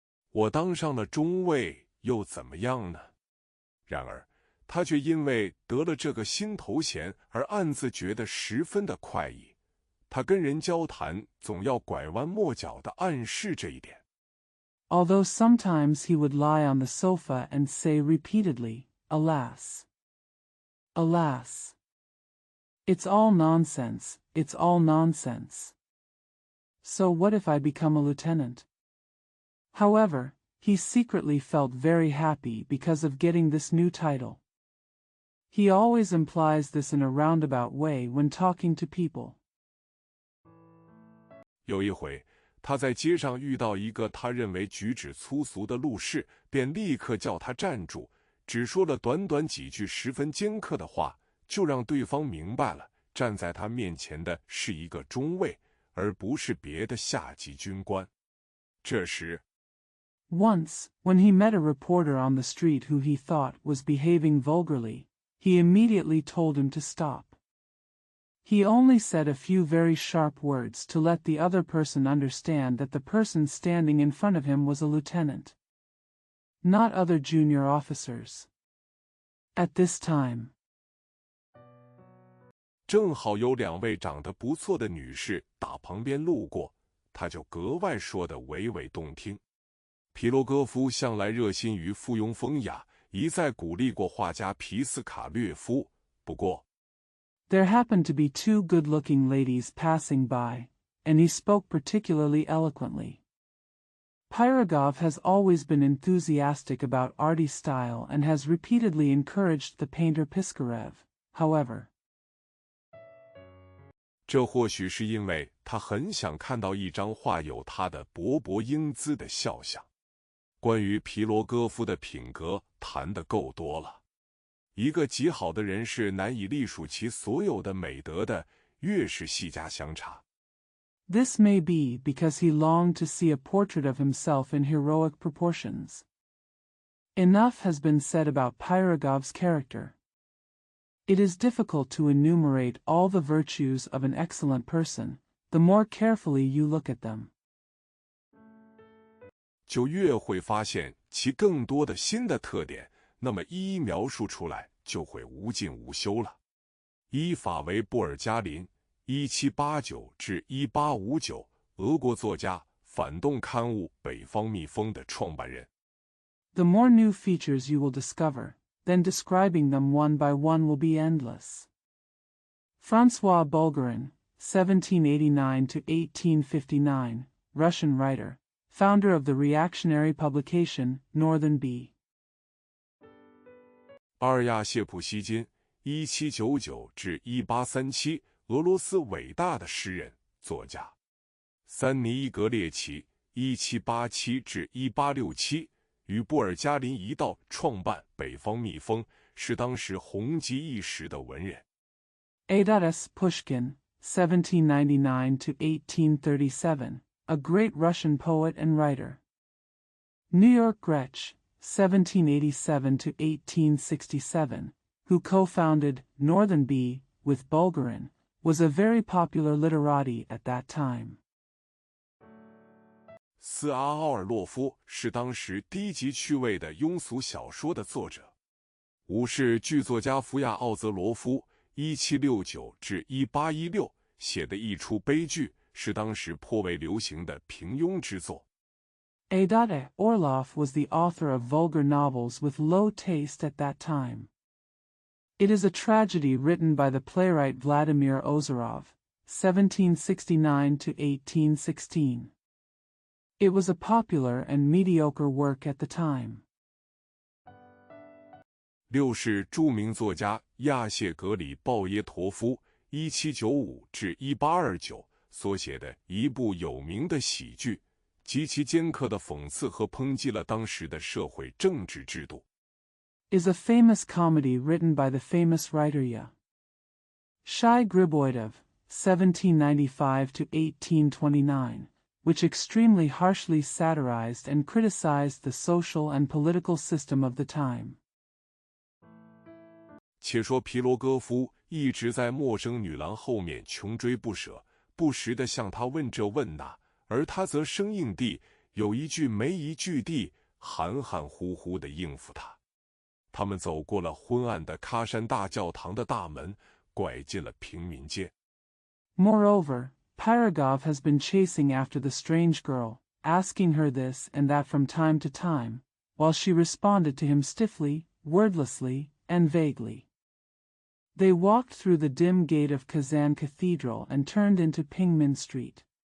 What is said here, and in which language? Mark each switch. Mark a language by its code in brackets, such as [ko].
[zh] 我当上了中尉又怎么样呢？” 然而，他却因为得了这个新头衔而暗自觉得十分的快意。他跟人交谈总要拐弯抹角地暗示这一点。 [en] Although sometimes he would lie on the sofa and say repeatedly, "Alas! Alas! It's all nonsense, it's all nonsense. So what if I become a lieutenant?" However, he secretly felt very happy because of getting this new title. He always implies this in a roundabout way when talking to people. [zh] 有一回，他在街上遇到一个他认为举止粗俗的路士，便立刻叫他站住，只说了短短几句十分尖刻的话，就让对方明白了，站在他面前的是一个中尉，而不是别的下级军官。这时 [en] Once, when he met a reporter on the street who he thought was behaving vulgarly, he immediately told him to stop. He only said a few very sharp words to let the other person understand that the person standing in front of him was a lieutenant, not other junior officers. At this time, [zh] 正好有2位长得不错的女士打旁边路过，他就格外说得娓娓动听。皮罗戈夫向来热心于附庸风雅，一再鼓励过画家皮斯卡略夫。不过 [en] there happened to be 2 good-looking ladies passing by, and he spoke particularly eloquently. Pirogov has always been enthusiastic about arty style and has repeatedly encouraged the painter Piskarev, however. [zh] 这或许是因为他很想看到一张画有他的勃勃英姿的肖像。关于皮罗戈夫的品格谈得够多了。一个极好的人是难以隶属其所有的美德的，越是细加详查。 [en] This may be because he longed to see a portrait of himself in heroic proportions. Enough has been said about Pyrogov's character. It is difficult to enumerate all the virtues of an excellent person, the more carefully you look at them. [zh] 就越会发现其更多的新的特点，那么一一描述出来就会无尽无休了。伊法维布尔加林 1789至1859，俄国作家，反动刊物《北方蜜蜂》的创办人。 [en] The more new features you will discover, then describing them one by one will be endless. Francois Bulgarin, 1789 to 1859, Russian writer, founder of the reactionary publication Northern Bee. [zh] 阿尔亚谢普希金 1799至1837，俄罗斯伟大的诗人、作家。三尼伊格列奇 1787至1867，与布尔加林一道创办《北方蜜蜂》，是当时红极一时的文人。 [en] A.S. Pushkin, 1799 to 1837, a great Russian poet and writer. New York Gretsch, 1787 to 1867, who co-founded Northern Bee with Bulgarin, was a very popular literati at that time. [zh] 斯阿奥尔洛夫是当时低级趣味的庸俗小说的作者。武士剧作家福亚奥泽罗夫 1769至1816写的一出悲剧，是当时颇为流行的平庸之作。 [en] A.A. Orlov was the author of vulgar novels with low taste at that time. It is a tragedy written by the playwright Vladimir Ozerov, 1769 to 1816. It was a popular and mediocre work at the time. [zh] 六是著名作家亚谢格里鲍耶陀夫 1795至1829所写的一部有名的喜剧，极其尖刻的讽刺和抨击了当时的社会政治制度。 [en] Is a famous comedy written by the famous writer Shai Griboidov, 1795 to 1829, which extremely harshly satirized and criticized the social and political system of the time. [zh] 且说皮罗戈夫一直在陌生女郎后面穷追不舍，不时地向她问这问那，而她则生硬地有一句没一句地含含糊糊地应付他。他们走过了昏暗的喀山大教堂的大门，拐进了平民街。 [en] Moreover, Pyrogov has been chasing after the strange girl, asking her this and that from time to time, while she responded to him stiffly, wordlessly, and vaguely. They walked through the dim gate of Kazan Cathedral and turned into Pingmin Street.